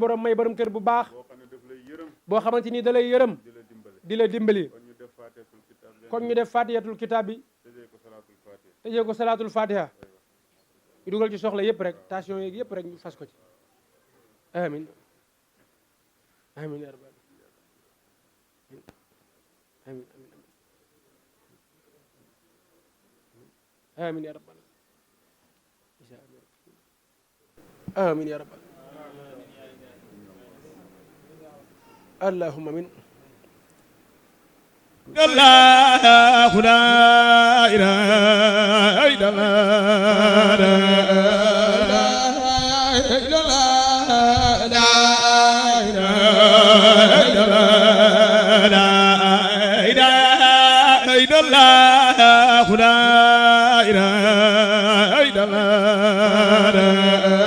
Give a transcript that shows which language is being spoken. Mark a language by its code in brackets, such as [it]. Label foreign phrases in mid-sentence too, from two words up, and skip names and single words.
[wo] borom may borom kër bu baax boo xamante ni da lay yërëm di la dimbali kon ñu def [ar] فاتحة الكتاب [wo] bi tëjee ko [ar] صلاة الفاتحة [wo] ñu dugal ci soxla yëpp rek tension yeeg yëpp rek ñu fas ko ci [ar] آمين آمين يا رب آمين آمين يا رب آمين يا رب اللهم آمين الله لا إله إلا الله لا إله إلا الله لا إله إلا الله لا إله إلا الله